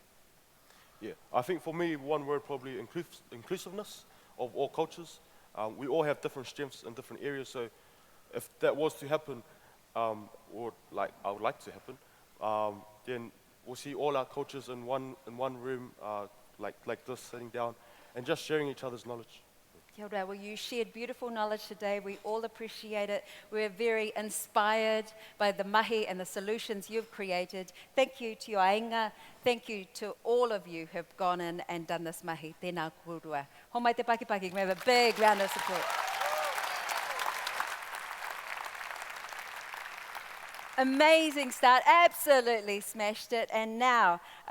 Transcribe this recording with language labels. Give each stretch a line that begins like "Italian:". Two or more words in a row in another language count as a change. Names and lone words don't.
English: Yeah, I think for me, one word probably inclusiveness of all cultures. We all have different strengths in different areas, so if that was to happen, or like I would like to happen, then we'll see all our cultures in one room, like this, sitting down, and just sharing each other's knowledge.
Māori: Kia ora.
English: Well, you shared beautiful knowledge today. We all appreciate it. We're very inspired by the mahi and the solutions you've created. Thank you to your ainga. Thank you to all of you who have gone in and done this mahi.
Māori: Tēnā kōrua. Homai te pakipaki.
English: We have a big round of support. Amazing start. Absolutely smashed it. And now,